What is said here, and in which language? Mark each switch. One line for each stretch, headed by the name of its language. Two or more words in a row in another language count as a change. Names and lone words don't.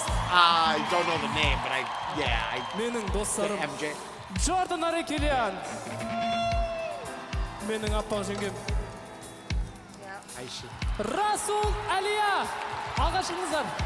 English: I don't know the name, but
Kazakh: Менің достарым MJ. Джордан Арекелиан. Менің аппақ жеңгем.
English: Yep. I should.
Kazakh: Расул Әлия. Алғашыңыздар.